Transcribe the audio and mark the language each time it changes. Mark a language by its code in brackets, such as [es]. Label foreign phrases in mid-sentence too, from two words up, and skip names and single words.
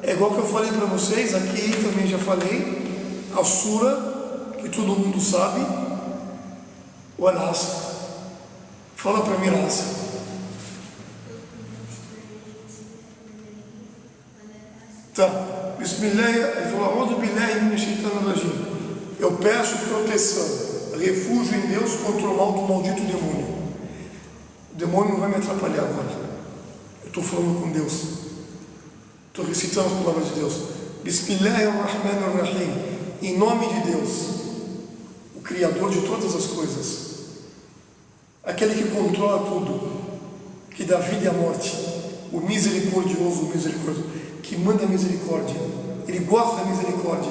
[pt] É igual que eu falei para vocês, aqui também já falei, a sura, que todo mundo sabe, o Al-Asr. Fala para mim, Al-Asr. Tá. Bismillah, ele falou: [ar] أعوذ بالله من الشيطان الرجيم. [pt] Eu peço proteção, refúgio em Deus contra o mal do maldito demônio. O demônio não vai me atrapalhar agora. Eu estou falando com Deus. Estou recitando as palavras de Deus. [ar] بسم الله الرحمن الرحيم. [pt] Em nome de Deus, o Criador de todas as coisas, aquele que controla tudo, que dá vida e a morte, o misericordioso, o misericordioso, que manda a misericórdia, ele gosta da misericórdia.